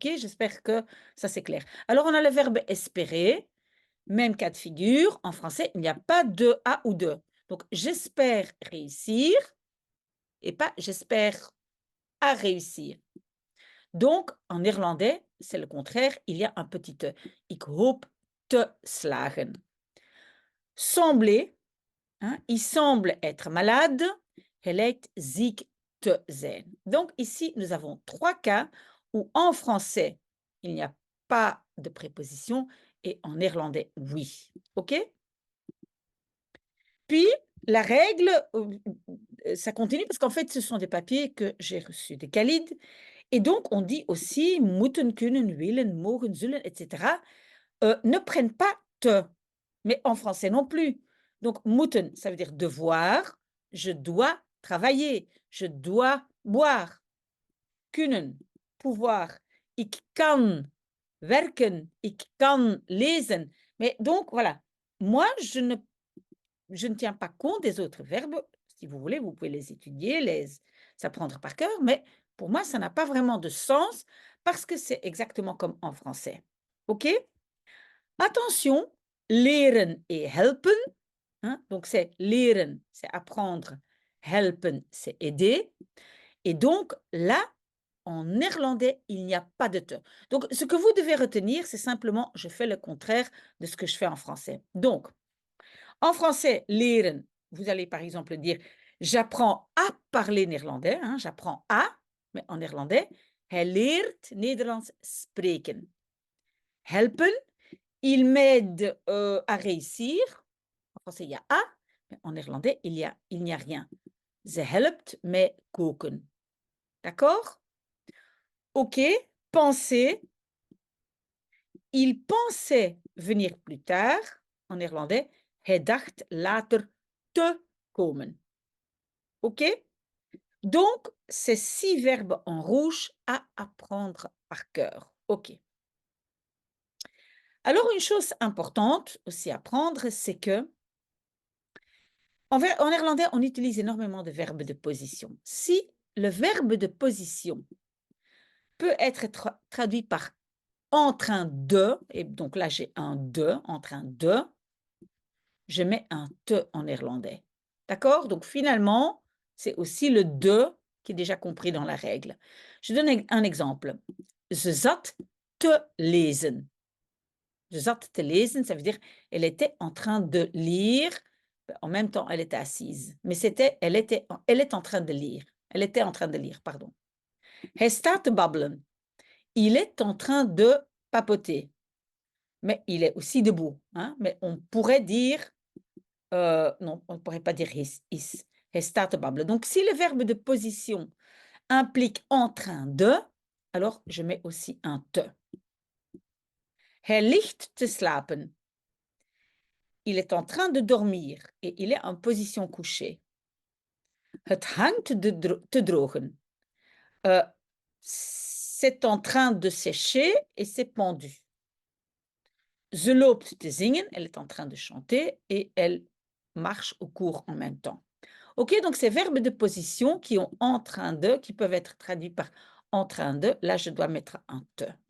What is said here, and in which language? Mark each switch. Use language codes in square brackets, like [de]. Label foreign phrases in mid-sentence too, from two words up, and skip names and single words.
[fr] J'espère que ça c'est clair. Alors on a le verbe espérer, même cas de figure. En français, il n'y a pas de à ou de. Donc j'espère réussir et pas j'espère à réussir. Donc, en néerlandais, c'est le contraire, il y a un petit e. [nl] Ik hoop te slagen. [fr] Sembler, hein, il semble être malade. [nl] Hij lijkt ziek te zijn. [fr] Donc, ici, nous avons trois cas où en français, il n'y a pas de préposition et en néerlandais, oui. OK? Puis, la règle, ça continue parce qu'en fait, ce sont des papiers que j'ai reçus de Khalid. Et donc, on dit aussi [nl] moeten, kunnen, willen, mogen, zullen, [fr] etc. Ne prennent pas te, mais en français non plus. Donc, moeten, ça veut dire devoir, je dois travailler, je dois boire. Kunnen, pouvoir. [nl] Ik kan werken, ik kan lezen. [fr] Mais donc, voilà. Moi, je ne tiens pas compte des autres verbes. Si vous voulez, vous pouvez les étudier, les apprendre par cœur, mais pour moi, ça n'a pas vraiment de sens parce que c'est exactement comme en français. OK? Attention, leren et helpen, hein, donc c'est leren, c'est apprendre, helpen, c'est aider. Et donc là, en néerlandais, il n'y a pas de te. Donc, ce que vous devez retenir, c'est simplement, je fais le contraire de ce que je fais en français. Donc, en français, leren, vous allez par exemple dire: «J'apprends à parler néerlandais», hein, j'apprends à. mais en néerlandais, [nl] hij leert Nederlands spreken. [fr] Helpen, il m'aide à réussir. En français, il y a à, mais en néerlandais, il n'y a rien. [nl] Ze helpt mij koken. [fr] D'accord? Ok, penser. Il pensait venir plus tard. En néerlandais, [nl] hij dacht later te komen. [fr] Ok? Donc, ces 6 verbes en rouge à apprendre par cœur. Ok. Alors, une chose importante aussi à apprendre, c'est que en néerlandais, on utilise énormément de verbes de position. Si le verbe de position peut être traduit par en train de, et donc là j'ai un de, en train de, je mets un te en néerlandais. D'accord? Donc finalement, c'est aussi le de qui est déjà compris dans la règle. Je donne un exemple. [nl] Ze zat te lezen. Ze zat te lezen, [fr] ça veut dire elle était en train de lire. En même temps, elle était assise. Mais elle est en train de lire. Elle était en train de lire, pardon. [nl] Hij staat te babbelen. [fr] Il est en train de papoter. Mais il est aussi debout. Hein? Mais on pourrait dire, non, on ne pourrait pas dire is. [nl] Hij staat te babbelen. [fr] Donc, si le verbe de position implique en train de, alors je mets aussi un te. [nl] Hij ligt te slapen. [fr] Il est en train de dormir et il est en position couchée. [nl] Het hangt te drogen. [fr] C'est en train de sécher et c'est pendu. [nl] Ze loopt te zingen, [fr] elle est en train de chanter et elle marche au cours en même temps. Ok, donc ces verbes de position qui ont en train de, qui peuvent être traduits par en train de, là je dois mettre un te.